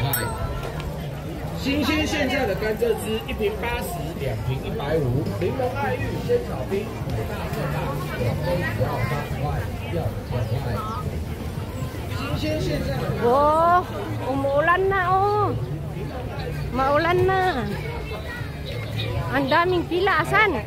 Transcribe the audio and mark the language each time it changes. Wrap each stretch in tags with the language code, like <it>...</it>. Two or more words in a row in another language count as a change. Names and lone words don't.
<zh>新鲜现在的甘蔗汁1瓶80，2瓶150，柠檬爱玉鲜草冰大色大，2杯只要80块，要2块。新鲜现在的。</zh> <tl>Oh, umuulan na oh. Maulan na. Ang daming pila. Asan?</tl>